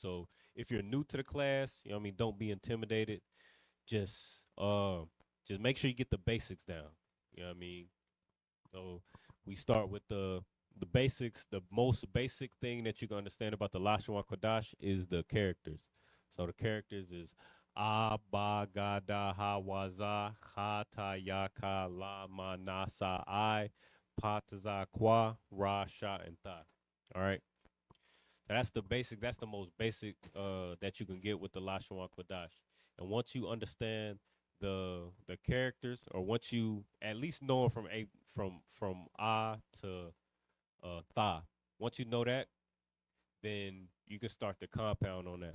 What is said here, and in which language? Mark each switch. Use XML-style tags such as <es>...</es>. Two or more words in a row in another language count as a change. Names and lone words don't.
<en>So if you're new to the class, you know what I mean, don't be intimidated. Just just make sure you get the basics down. You know what I mean? So we start with the basics. The most basic thing that you can understand about the Lashawan Kodash is the characters. So the characters is Ba Gada Hawaza Ha Ta Yaka La Manasa I Pataza Kwa Ra Sha and Tha. All right. So that's the basic. That's the most basic that you can get with the Lashawan Kodash. And once you understand the characters, or once you at least know them from to Tha, once you know that, then you can start the compound on that.</en>